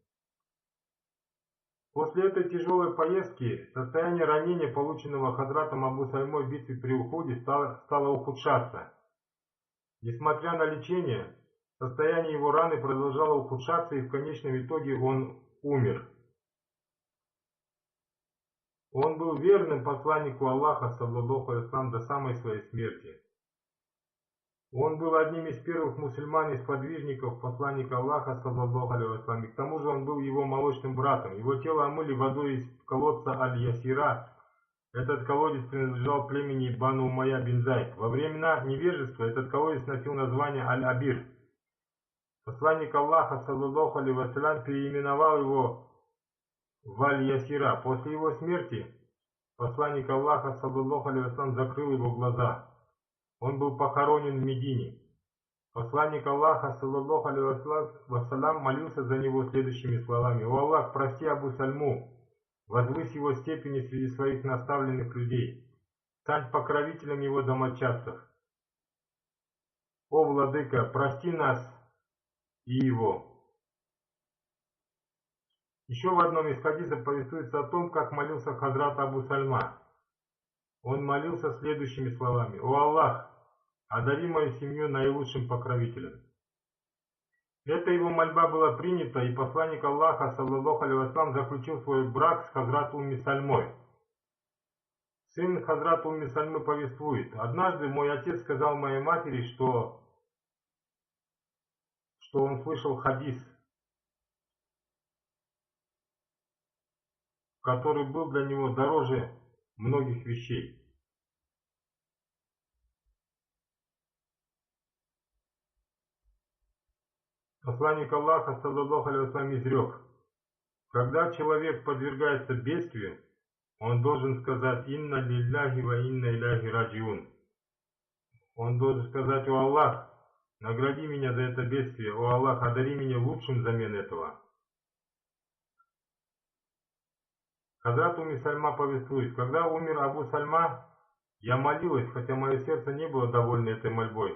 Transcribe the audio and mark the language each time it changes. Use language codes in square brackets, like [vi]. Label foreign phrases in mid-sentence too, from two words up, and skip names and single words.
[ru] После этой тяжелой поездки состояние ранения, полученного Хазратом Абу Сальмой в битве при Ухуде, стало ухудшаться. Несмотря на лечение, состояние его раны продолжало ухудшаться, и в конечном итоге он умер. Он был верным посланнику Аллаха, [ar] صلى الله عليه وسلم, [ru] до самой своей смерти. Он был одним из первых мусульман и сподвижников посланника Аллаха, [ar] صلى الله عليه وسلم, [ru] и к тому же он был его молочным братом. Его тело омыли водой из колодца Аль-Ясира. Этот колодец принадлежал племени Бану Умайя бин Зайд. Во времена невежества этот колодец носил название Аль-Абир. Посланник Аллаха, [ar] صلى الله عليه وسلم, [ru] переименовал его в Аль-Ясира. После его смерти посланник Аллаха, [ar] صلى الله عليه وسلم, [ru] закрыл его глаза. Он был похоронен в Медине. Посланник Аллаха, [ar] صلى الله عليه وسلم, [ru] молился за него следующими словами: «О Аллах, прости Абу Сальму, возвысь его степени среди своих наставленных людей, стань покровителем его домочадцев. О Владыка, прости нас и его». Еще в одном из хадисов повествуется о том, как молился Хазрат Абу Сальма. Он молился следующими словами: «О Аллах, одари мою семью наилучшим покровителем». Эта его мольба была принята, и посланник Аллаха, [ar] صلى الله عليه وسلم, [ru] заключил свой брак с Хазрат Умми Сальмой. Сын Хазрат Умми Сальмы повествует: «Однажды мой отец сказал моей матери, что он слышал хадис, который был для него дороже многих вещей. Посланник Аллаха, [ar] صلى الله عليه وسلم, [ru] изрек: когда человек подвергается бедствию, он должен сказать: [ar] «إنا لله وإنا إليه راجعون». [ru] Он должен сказать: «О Аллах, награди меня за это бедствие, о Аллах, одари меня лучшим взамен этого». Хазрат Умми Сальма повествует: когда умер Абу Сальма, я молилась, хотя мое сердце не было довольно этой мольбой.